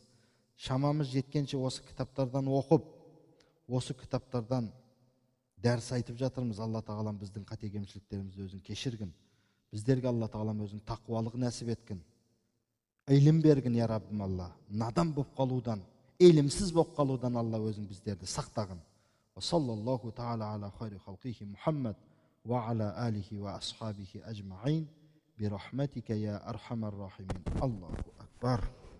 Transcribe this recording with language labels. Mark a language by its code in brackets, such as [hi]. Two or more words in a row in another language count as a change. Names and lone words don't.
[kk] Шамамыз жеткенше осы кітаптардан оқып, осы кітаптардан дәріс айтып жатырмыз. Алла тағалам біздің қате-кемшіліктерімізді өзің кешіргін. Біздерге Алла тағалам өзің тақуалық нәсіп еткін. Илім берген, я Раббым Алла. Надан боп қалудан, илімсіз боп қалудан Алла өзің біздерді сақтағын. [ar] وصلى الله تعالى على خير خلقه محمد وعلى آله وأصحابه أجمعين برحمتك يا أرحم الراحمين. الله أكبر.